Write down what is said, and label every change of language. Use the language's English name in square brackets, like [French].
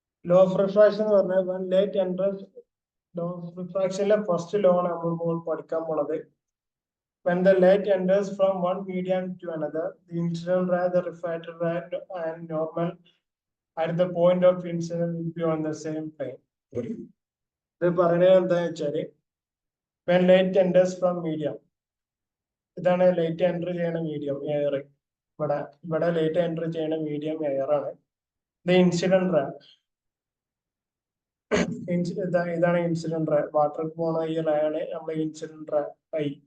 [Malayalam] Law of refraction എന്ന് പറഞ്ഞാൽ light entrance law of റിഫ്രാക്ഷനിലെ first law ആണ് നമ്മൾ പഠിക്കാൻ പോണത്. [English] When the light enters from one medium to another, the incident ray, the refracted ray, and normal at the point of incident will be on the same plane. [Malayalam] ഇത് പറയുന്നത് എന്താണെന്ന് വെച്ചാല്, [English] when light enters from medium, [Malayalam] ഇതാണ് light enter ചെയ്യുന്ന medium air. ഇവിടെ light enter ചെയ്യുന്ന medium air ആണ്. [English] The incident ray, [Malayalam] ഇതാണ് ഇൻസിഡന്റ് റേ. വാട്ടർ പോണ ഈ റേ ആണ് നമ്മുടെ ഇൻസിഡന്റ് റേ ഐ.